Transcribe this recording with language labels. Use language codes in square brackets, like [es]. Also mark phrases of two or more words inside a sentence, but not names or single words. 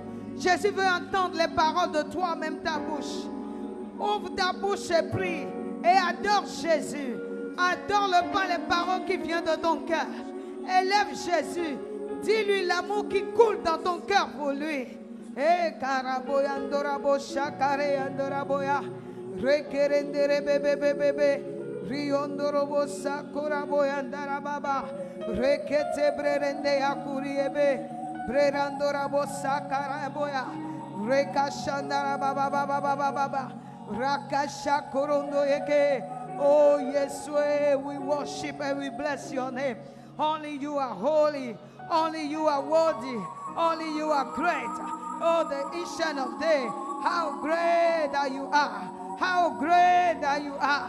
[fr] Jésus veut entendre les paroles de toi-même, ta bouche. Ouvre ta bouche et prie et adore Jésus. Adore-le par les paroles qui viennent de ton cœur. Élève Jésus. Dis-lui l'amour qui coule dans ton cœur pour lui. Karaboya andorabo shakare andoraboya. Rekerendere bebe bebe bebe. Riondorobo sakuraboya andarababa. Rekete brerende yakuriebe. Brerandorabo sakaraboya. Rekashandara baba baba baba baba. Rakasha korondo yeke. [en] Oh yes, we worship and we bless your name. Only you are holy. Only you are worthy. Only you are great. Oh, the Ancient of Day. How great that you are. How great that you are.